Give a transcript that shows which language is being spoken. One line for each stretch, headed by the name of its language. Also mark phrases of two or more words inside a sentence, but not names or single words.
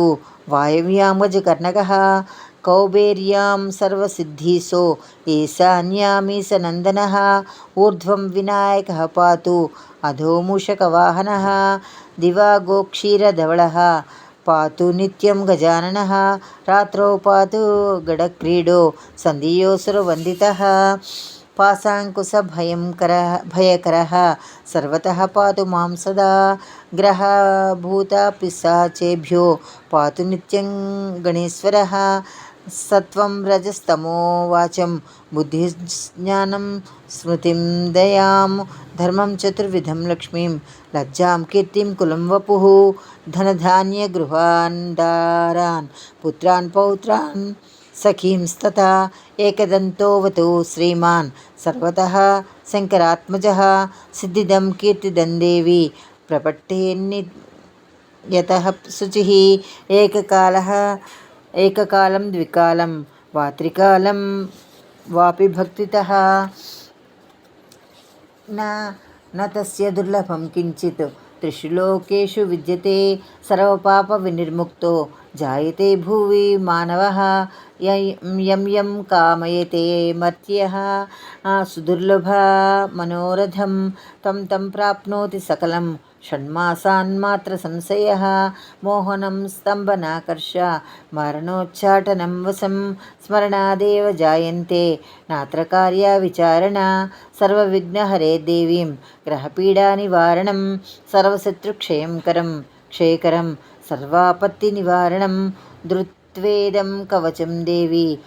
Sanskrit: वायव्यां गजकर्णकः कौबेर्यां सर्वसिद्धीसो ईशान्यामीशनन्दनः ऊर्ध्वं विनायकः पातु अधो मूषकवाहनः दिवा गोक्षीरधवलः पातु नित्यं गजाननः रात्रौ पातु गडक्रीडो सन्धियोऽसुरवन्दितः पाशाङ्कुशभयकरः सर्वतः पातु मां सदा ग्रहभूतपिशाचेभ्यो पातु नित्यं गणेश्वरः सत्वं रजस्तमो वाचं बुद्धिज्ञानं स्मृतिं दयां धर्मं चतुर्विधं लक्ष्मीं लज्जां कीर्तिं कुलं वपुः धनधान्य गृहान् दारान् पुत्रान् पौत्रान् सखींस्तथा एकदन्तोवतु श्रीमान् सर्वतः शंकरात्मजः सिद्धिदं कीर्तिदं देवि प्रपट्टेन्नियतः शुचिः एककालं द्विकालं वा त्रिकालं वापि भक्तितः न तस्य दुर्लभं किञ्चित् त्रिषु लोकेषु विद्यते सर्वपापविनिर्मुक्तो जायते भुवि मानवः यं यं कामयते मर्त्यः सुदुर्लभा मनोरथं तं तं प्राप्नोति सकलं षण्मासान्मात्रसंशयः मोहनं स्तम्भनाकर्ष मरणोच्चाटनं वशं स्मरणादेव जायन्ते नात्र कार्या विचारणा सर्वविघ्नहरे देवीं ग्रहपीडानिवारणं सर्वशत्रुक्षयकरं सर्वापत्तिनिवारणं धृत्वेदं कवचं देवी